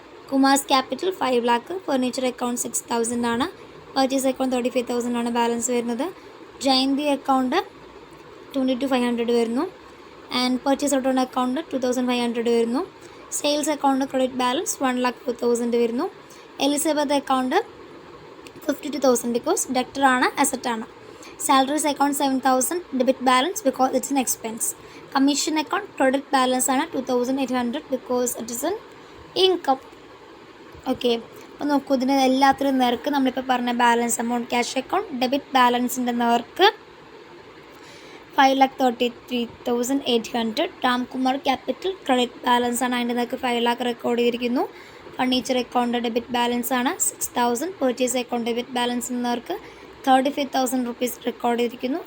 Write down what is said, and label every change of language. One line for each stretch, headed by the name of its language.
Malayalam: Kumar's capital 5 lakh. Furniture account 6,000 ആണ്. Purchase account 35,000 ആണ് balance വരുന്നത്. ജയന്തി അക്കൗണ്ട് 22,500 വരുന്നു. ആൻഡ് പർച്ചേസ് റിട്ടേൺ അക്കൗണ്ട് 2,500 വരുന്നു. സെയിൽസ് അക്കൗണ്ട് ക്രെഡിറ്റ് ബാലൻസ് 1,04,000 വരുന്നു. എലിസബത്ത് അക്കൗണ്ട്
English: 52,000 because debtor ആണ്, asset ആണ്. Salaries account 7,000 debit balance because it's an expense. Commission account credit balance ആണ് 2,800 because it is an income.
Malayalam: Okay, അപ്പോൾ നോക്കൂ, ഇതിന് എല്ലാത്തിനും നേർക്ക് നമ്മളിപ്പോൾ പറഞ്ഞ balance amount cash account debit ബാലൻസിൻ്റെ നേർക്ക് 5,33,800. രാംകുമാർ ക്യാപിറ്റൽ ക്രെഡിറ്റ് ബാലൻസ് ആണ്, അതിൻ്റെ നേർക്ക് 5 lakh റെക്കോർഡ് ചെയ്തിരിക്കുന്നു. ഫർണിച്ചർ അക്കൗണ്ട് ഡെബിറ്റ് ബാലൻസ് ആണ് 6,000. പർച്ചേസ് അക്കൗണ്ട് ഡെബിറ്റ് ബാലൻസിന് നേർക്ക് 35,000 rupees റെക്കോർഡ് ചെയ്തിരിക്കുന്നു.